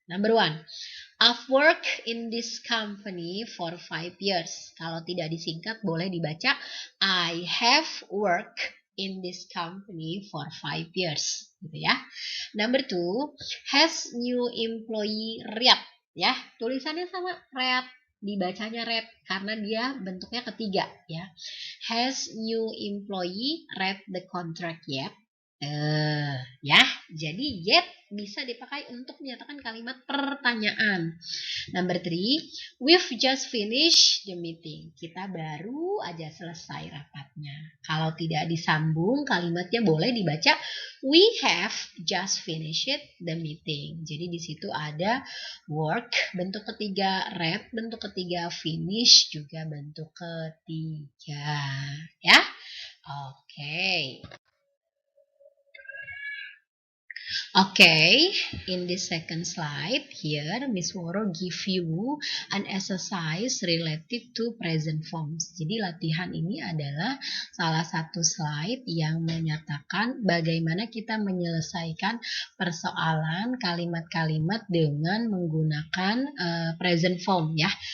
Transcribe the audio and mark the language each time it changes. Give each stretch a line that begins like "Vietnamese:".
English: Number one, I've worked in this company for 5 years.
Indonesian: Kalau tidak disingkat boleh dibaca
English: I have worked in this company for 5 years.
Indonesian: Gitu ya.
English: Number two, has new employee read.
Indonesian: Ya, tulisannya sama read, dibacanya read karena dia bentuknya ketiga ya.
English: Has new employee read the contract yet?
Indonesian: Ya, jadi yet bisa dipakai untuk menyatakan kalimat pertanyaan.
English: Number three, we've just finished the meeting.
Indonesian: Kita baru aja selesai rapatnya. Kalau tidak disambung kalimatnya boleh dibaca
English: we have just finished the meeting.
Indonesian: Jadi di situ ada work bentuk ketiga, read bentuk ketiga, finish juga bentuk ketiga. Ya, oke.
English: Okay, in this second slide here, Miss Woro give you an exercise related to present forms.
Indonesian: Jadi latihan ini adalah salah satu slide yang menyatakan bagaimana kita menyelesaikan persoalan kalimat-kalimat dengan menggunakan present form ya.